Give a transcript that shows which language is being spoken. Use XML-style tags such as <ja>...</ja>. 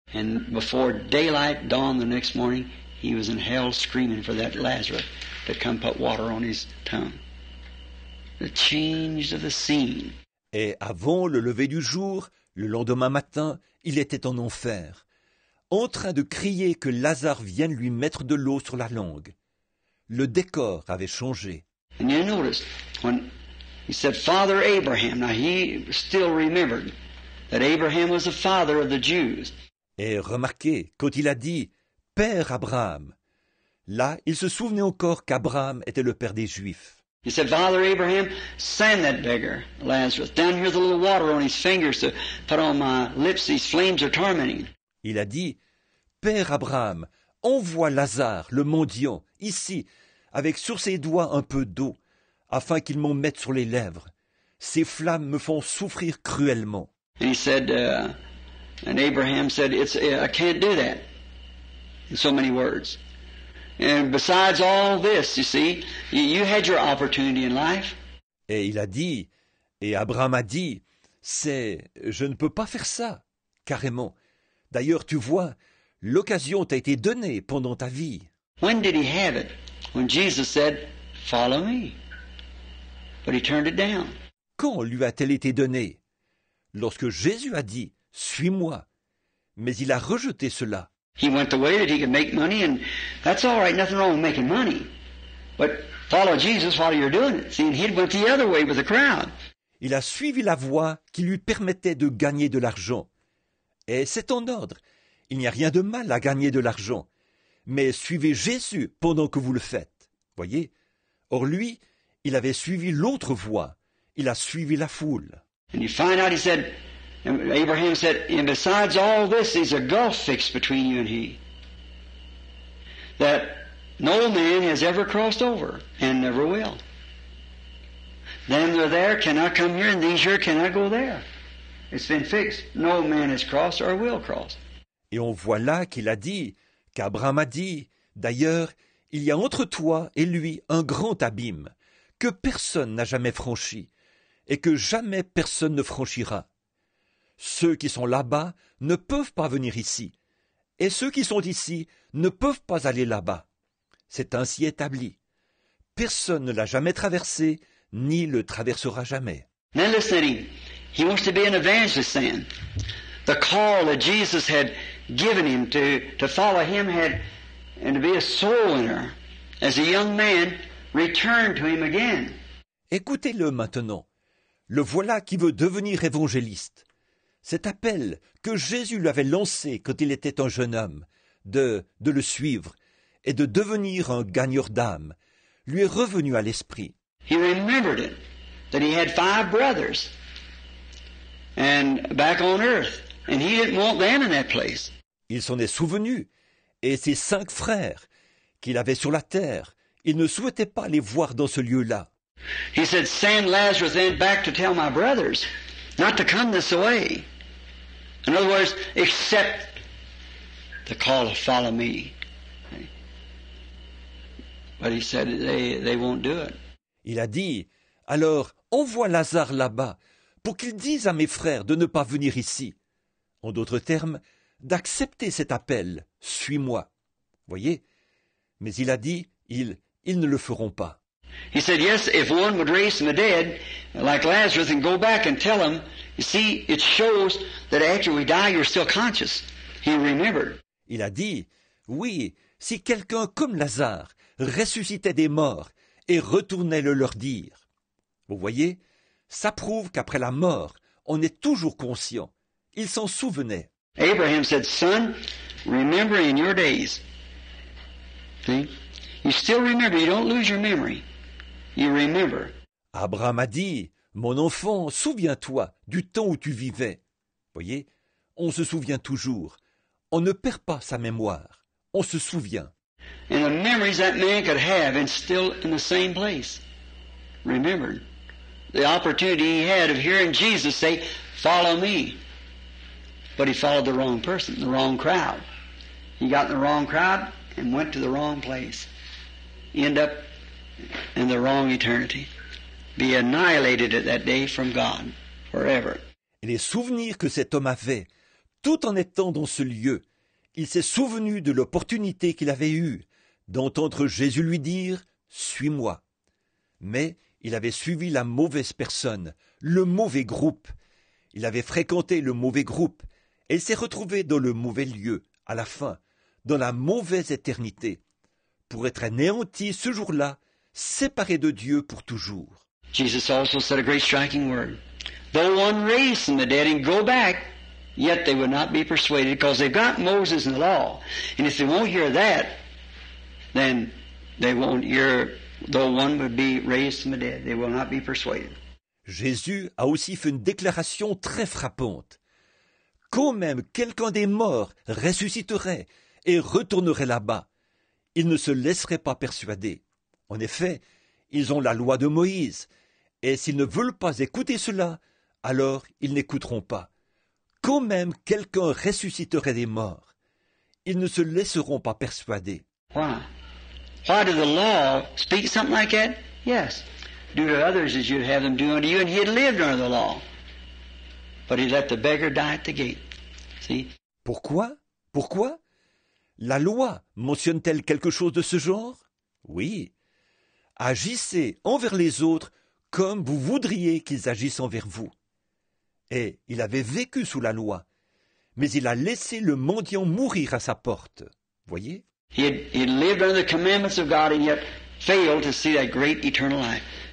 <en>And before daylight dawned the next morning, he was in hell screaming for that Lazarus to come put water on his tongue. The change of the scene.</en> <fr>Et avant le lever du jour, le lendemain matin, il était en enfer, en train de crier que Lazare vienne lui mettre de l'eau sur la langue. Le décor avait changé.</fr> <en>And you notice, when he said, Father Abraham, now he still remembered that Abraham was the father of the Jews.</en> <fr>Et remarquez, quand il a dit « Père Abraham », là, il se souvenait encore qu'Abraham était le père des Juifs.</fr> <en>He said, Father Abraham, send that beggar, Lazarus. Down here's a little water on his fingers to put on my lips. These flames are tormenting.</en> <fr>Il a dit, « Père Abraham, envoie Lazare, le mendiant, ici, avec sur ses doigts un peu d'eau, afin qu'il m'en mette sur les lèvres. Ces flammes me font souffrir cruellement. »</fr> <en>And he said, and Abraham said, I can't do that, in so many words. And besides all this, you see, you had your opportunity in life.</en> <fr>Et il a dit, et Abraham a dit, je ne peux pas faire ça, carrément. D'ailleurs, tu vois, l'occasion t'a été donnée pendant ta vie.</fr> <en>When did he have it? When Jesus said, follow me. But he turned it down.</en> <fr>Quand lui a-t-elle été donnée? Lorsque Jésus a dit, suis-moi. Mais il a rejeté cela.</fr> <en>He went the way that he could make money, and that's all right, nothing wrong with making money. But follow Jesus while you're doing it. See, and he went the other way with the crowd.</en> <fr>Il a suivi la voie qui lui permettait de gagner de l'argent. Et c'est en ordre. Il n'y a rien de mal à gagner de l'argent. Mais suivez Jésus pendant que vous le faites. Voyez? Or lui, il avait suivi l'autre voie. Il a suivi la foule.</fr> <en>And you find out, he said, Abraham said, and besides all this, there's a gulf fixed between you and he, that no man has ever crossed over, and never will. Them that are there cannot come here, and these here cannot go there. It's been fixed. No man has crossed or will cross.</en> <fr>Et on voit là qu'Abraham a dit, d'ailleurs, il y a entre toi et lui un grand abîme, que personne n'a jamais franchi, et que jamais personne ne franchira. Ceux qui sont là-bas ne peuvent pas venir ici, et ceux qui sont ici ne peuvent pas aller là-bas. C'est ainsi établi. Personne ne l'a jamais traversé, ni le traversera jamais.</fr> <en>Now listen to him. He wants to be an evangelist then. The call that Jesus had given him to follow him and to be a soul winner, as a young man, returned to him again.</en> <fr>Écoutez-le maintenant. Le voilà qui veut devenir évangéliste. Cet appel que Jésus lui avait lancé quand il était un jeune homme, de le suivre et de devenir un gagneur d'âme, lui est revenu à l'esprit.</fr> <en>He remembered it, that he had 5 brothers and back on earth, and he didn't want them in that place.</en> <fr>Il s'en est souvenu, et ses 5 frères qu'il avait sur la terre, il ne souhaitait pas les voir dans ce lieu-là.</fr> <en>He said, send Lazarus then back to tell my brothers not to come this way. In other words, accept the call to follow me. But he said they won't do it.</en> <fr>Il a dit, alors envoie Lazare là-bas pour qu'il dise à mes frères de ne pas venir ici. En d'autres termes, d'accepter cet appel, suis-moi. Voyez? Mais il a dit, ils ne le feront pas.</fr> <en>He said, yes, if one would raise from the dead, like Lazarus, and go back and tell him, you see, it shows that after we die, you're still conscious. He remembered.</en> <fr>Il a dit, oui, si quelqu'un comme Lazare ressuscitait des morts et retournait le leur dire. Vous voyez, ça prouve qu'après la mort, on est toujours conscient. Il s'en souvenait.</fr> <en>Abraham said, son, remember in your days. See? You still remember. You don't lose your memory. You remember.</en> <fr>Abraham a dit, mon enfant, souviens-toi du temps où tu vivais. Voyez, on se souvient toujours. On ne perd pas sa mémoire. On se souvient.</fr> <en>And the memories that man could have and still in the same place. Remembered. The opportunity he had of hearing Jesus say, follow me. But he followed the wrong person, the wrong crowd. He got in the wrong crowd and went to the wrong place. End up in the wrong eternity. Be annihilated at that day from God forever.</en> <fr>Et les souvenirs que cet homme avait, tout en étant dans ce lieu, il s'est souvenu de l'opportunité qu'il avait eue d'entendre Jésus lui dire « Suis-moi ». Mais il avait suivi la mauvaise personne, le mauvais groupe. Il avait fréquenté le mauvais groupe et il s'est retrouvé dans le mauvais lieu, à la fin, dans la mauvaise éternité, pour être anéanti ce jour-là, séparé de Dieu pour toujours.</fr> <en>Jesus also said a great striking word. Though one raised from the dead and go back, yet they would not be persuaded, because they've got Moses and the law. And if they won't hear that, then they won't hear, though one would be raised from the dead, they will not be persuaded.</en> <fr>Jésus a aussi fait une déclaration très frappante. quand même quelqu'un des morts ressusciterait et retournerait là-bas, ils ne se laisseraient pas persuader. En effet, ils ont la loi de Moïse, et s'ils ne veulent pas écouter cela, alors ils n'écouteront pas. Quand même quelqu'un ressusciterait des morts, ils ne se laisseront pas persuader.</fr> <en>Why? Why did the law speak something like that? Yes. Do to others as you'd have them do unto you, and he had lived under the law. But he let the beggar die at the gate. See?</en> <fr>Pourquoi? Pourquoi? La loi mentionne-t-elle quelque chose de ce genre? Oui. Agissez envers les autres comme vous voudriez qu'ils agissent envers vous. Et il avait vécu sous la loi, mais il a laissé le mendiant mourir à sa porte. Voyez?</fr> <en>He had lived under the commandments of God and yet failed to see that great eternal life.</en>